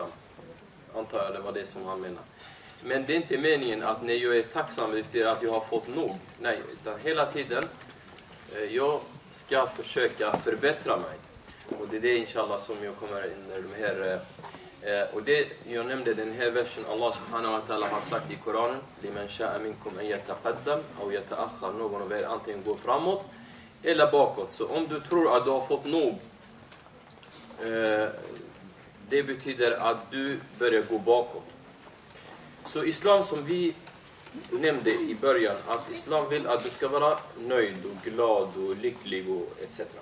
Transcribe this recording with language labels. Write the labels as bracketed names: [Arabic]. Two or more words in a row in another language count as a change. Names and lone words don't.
[Swedish] Antar jag det var det som han menar. Men det är inte meningen att när jag är tacksam betyder att jag har fått nog. Nej, utan hela tiden jag ska försöka förbättra mig. Och det är det inshallah som jag kommer in i de här. Och det jag nämnde den här versen Allah [Arabic] سبحانه وتعالى [Swedish] har sagt i Koranen. [Arabic] لمن شاء منكم أن يتقدم أو يتأخر. [Swedish] Någon av er antingen går framåt eller bakåt. Så om du tror att du har fått nog. Det betyder att du börjar gå bakåt. Så islam som vi nämnde i början, att islam vill att du ska vara nöjd och glad och lycklig och etc.